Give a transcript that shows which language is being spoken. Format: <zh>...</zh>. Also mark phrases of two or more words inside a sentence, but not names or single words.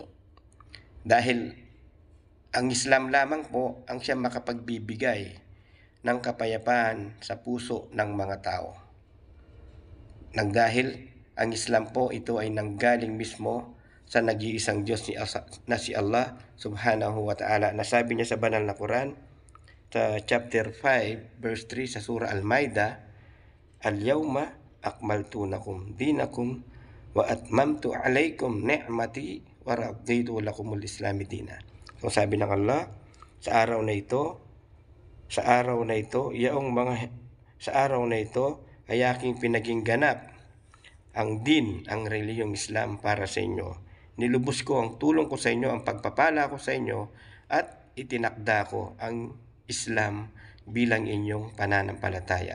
<tl>Dahil ang Islam lamang po ang siyang makapagbibigay ng kapayapaan sa puso ng mga tao. Dahil ang Islam po, ito ay nanggaling mismo sa nag-iisang Diyos na si Allah</tl> <ar>سبحانه وتعالى.</ar> <tl>Nasabi niya sa banal na Quran, sa chapter 5, verse 3 sa surah Al-Maidah,</tl> <ar>اليوم أكملت لكم دينكم وأتممت عليكم نعمتي ورضيت لكم الإسلام دينا.</ar> <tl>So sabi ng Allah, sa araw na ito ay aking pinaging ganap ang relihiyong Islam para sa inyo. Nilubos ko ang tulong ko sa inyo, ang pagpapala ko sa inyo, at itinakda ko ang Islam bilang inyong pananampalataya.</tl>